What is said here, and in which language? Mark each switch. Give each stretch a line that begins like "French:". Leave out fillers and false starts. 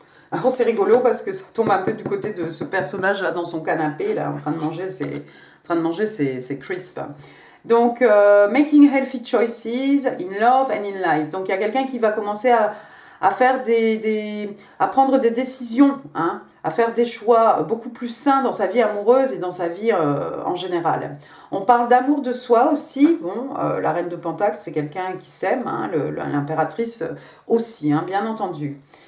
French: Alors c'est rigolo parce que ça tombe un peu du côté de ce personnage là dans son canapé, là en train de manger ses crisps.
English: Donc making healthy choices in love and in life.
French: Donc il y a quelqu'un qui va commencer à faire à prendre des décisions, hein, à faire des choix beaucoup plus sains dans sa vie amoureuse et dans sa vie en général. On parle d'amour de soi aussi. Bon, la reine de Pentacle, c'est quelqu'un qui s'aime, hein, l'impératrice aussi, hein, bien entendu.